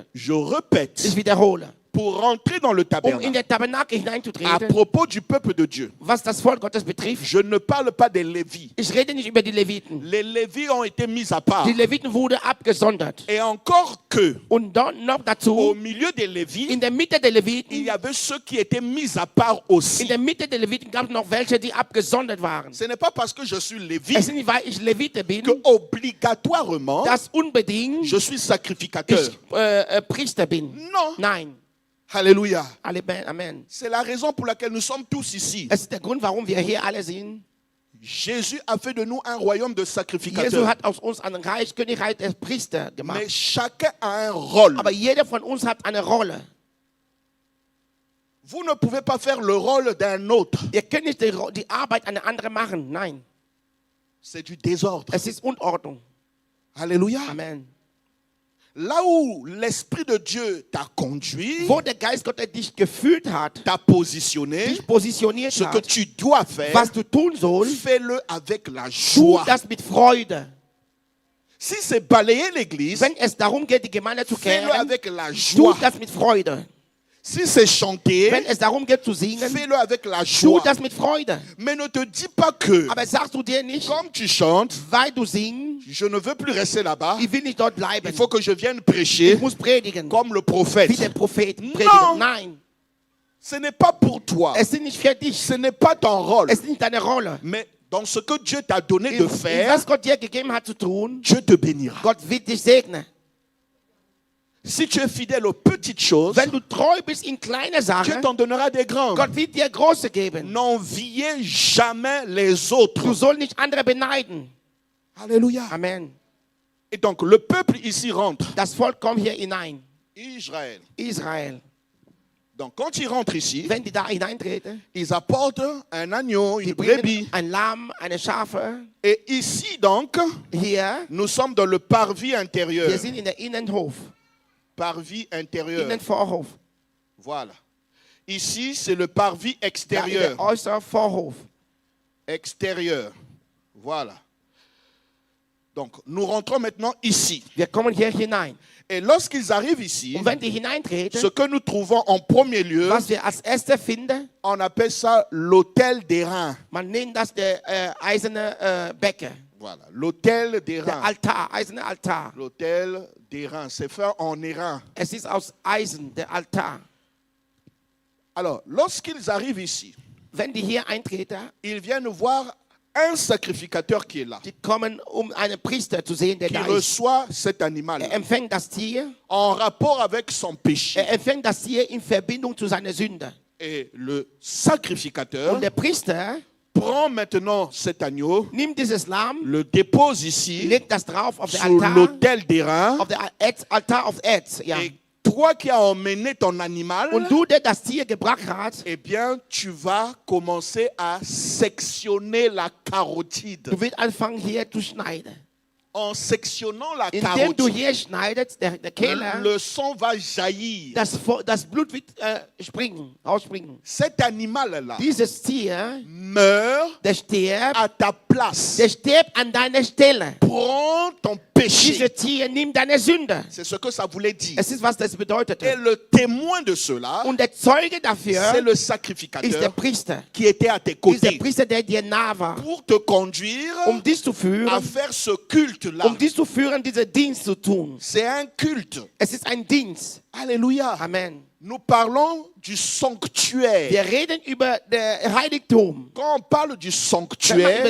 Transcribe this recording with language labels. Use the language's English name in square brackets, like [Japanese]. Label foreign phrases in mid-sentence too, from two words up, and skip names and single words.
[French] Je répète, [German] Ich wiederhole. [French] pour rentrer dans le [German] In [French] tabernacle, [German] der Tabernakel [French] à [German] hineinzutreten, [French] propos du peuple de Dieu, [German] was das Volk Gottes betrifft, [French] je ne parle pas des Lévis. [German] ich rede nicht über die Leviten. [French] Les Lévis ont été mis à part. [German] Die Leviten wurden abgesondert. [French] Et encore que, [German] Und dann noch [French] au [German] dazu, [French] milieu des Lévis, [German] in der Mitte der [French] il [German] Leviten, [French] y avait ceux qui étaient mis à part aussi. [German] in der Mitte der Leviten gab es noch welche, die abgesondert waren. [French] Ce n'est pas parce que je suis Lévi [German] Es ist nicht, weil ich Levite bin, [French] que obligatoirement [German] dass unbedingt [French] je suis sacrificateur. [German] ich Priester bin. [French] Non. [German] Nein. [French] Alléluia. [German] Amen. [French] C'est la raison pour laquelle nous sommes tous ici. [German] Es ist der Grund, warum wir hier alle sind. [French] Jésus a fait de nous un royaume de [German] Jesus [French] sacrificateurs. [German] hat aus uns ein Reich, Königreich der Priester [French] Mais [German] gemacht. [French] chacun a un rôle. [German] Aber jeder von uns hat eine Rolle. [French] Vous ne pouvez pas faire le rôle d'un autre. [German] Ihr könnt nicht die Arbeit einer anderen machen. Nein. [French] C'est du désordre. [German] Es ist Unordnung. [French] Alléluia. [German] Amen. [French] Là où l'Esprit de Dieu t'a conduit, [German] Wo der Geist Gottes dich geführt hat, [French] t'a positionné, [German] dich positioniert [French] ce que [German] hat, [French] tu dois faire, [German] was du tun sollst, [French] fais-le avec la [German] tu [French] joie. [German] das mit Freude. [French] Si c'est balayer l'église, [German] Wenn es darum geht, die Gemeinde zu [French] fais-le [German] kehren, [French] avec la [German] tu [French] joie. [German] das mit Freude. [French] Si c'est chanter, [German] Wenn es darum geht zu singen, [French] fais-le avec la [German] tu [French] joie. [German] das mit Freude. [French] Mais ne te dis pas que, [German] Aber sagst du dir nicht, [French] comme tu chantes, [German] weil du singst, [French] je ne veux plus rester là-bas, [German] ich will nicht dort bleiben. [French] il faut que je vienne prêcher [German] Ich muss predigen, [French] comme le prophète. [German] wie der Prophet predigen. [French] Non. [German] Nein, [French] Ce n'est pas pour toi. [German] es ist nicht für dich. [French] Ce n'est pas ton rôle. [German] Es ist nicht deine Rolle. [French] Mais dans ce que Dieu t'a donné de [German] In [French] faire, [German] was Gott dir gegeben hat zu tun, [French] Dieu te bénira. [German] Gott wird dich segnen. [French] Si tu es fidèle aux petites choses, [German] Wenn du treu bist in kleine [French] Dieu [German] Sachen, [French] t'en donnera des grandes. [German] Gott wird dir große geben. [French] N'enviez jamais les [German] Du [French] autres. [German] sollst nicht andere beneiden. [French] Alléluia. [German] Amen. [French] Et donc le peuple ici rentre. [German] Das Volk kommt hier hinein. [French] Israël. [German] Israel. [French] Donc quand ils rentrent ici, [German] Wenn die da hineintreten, [French] ils apportent un agneau, [German] die [French] une brebis. [German] bringen ein Lamm, eine Schafe. [French] Et ici donc, [German] Hier, [French] nous sommes dans le parvis [German] wir [French] intérieur. [German] sind in der Innenhof. [French] Parvis intérieur. [German] Innenvorhof. [French] Voilà. Ici, c'est le parvis [German] Da ist [French] extérieur. [German] der äußere Vorhof. [French] Extérieur. Voilà. Donc, nous rentrons maintenant ici. [German] Wir kommen hier hinein. [French] Et lorsqu'ils arrivent ici, [German] Und wenn die hineintreten, [French] ce que nous trouvons en premier lieu, [German] was wir als erstes finden, [French] on appelle ça l'autel des reins. [German] man nennt das der eiserne Becken. [French] Voilà, l'autel des [German] Der [French] reins. [German] Altar, eiserne Altar. [French] L'autel des reins, c'est fait en airain. [German] Es ist aus Eisen, der Altar. [French] Alors, lorsqu'ils arrivent ici, [German] Wenn die hier eintreten, [French] ils viennent voir un sacrificateur qui est là, [German] die kommen, um einen Priester zu sehen, der [French] qui [German] da ist. [French] reçoit cet animal [German] Empfängt das Tier. [French] en rapport avec son péché. [German] Empfängt das Tier in Verbindung zu seiner Sünde. [French] Et le sacrificateur [German] Und der Priester [French] Prends maintenant cet agneau, [German] Nimm dieses Lamm, [French] le dépose ici, [German] leg das drauf auf den [French] sur [German] Altar, [French] l'autel d'airain. [German] auf den Altar auf Erz. Ja. [French] Et toi qui as emmené ton animal, [German] Und du, der das Tier gebracht hast, [French] eh bien, tu vas commencer à sectionner la carotide. [German] du wirst anfangen hier zu schneiden. [French] En sectionnant la [German] Indem du [French] carotide, [German] hier schneidest, der Kehle, [French] le sang va jaillir. [German] das Blut wird rausspringen. [French] Cet animal-là [German] Dieses Tier, [French] meurt [German] der stirbt [French] à ta place. [German] stirbt an deiner Stelle. [French] Prends ton péché. [German] Dieses Tier nimmt deine Sünde. [French] C'est ce que ça voulait dire. [German] Es ist, was das bedeutet. [French] Et le témoin de cela, [German] Und der Zeuge [French] c'est [German] dafür [French] le [German] ist der [French] sacrificateur [German] Priester. [French] qui était à tes [German] Ist der [French] côtés [German] Priester, der dir nah war. [French] pour te conduire [German] Dich zu [French] à [German] führen, [French] faire ce culte-là. [German] dich zu führen, diesen Dienst zu tun. [French] C'est un culte. [German] Es ist ein Dienst. [French] Alléluia. [German] Amen. [French] Nous parlons du sanctuaire. [German] Wir reden über das Heiligtum. [French] Quand on parle du [German] Wenn wir über [French] sanctuaire,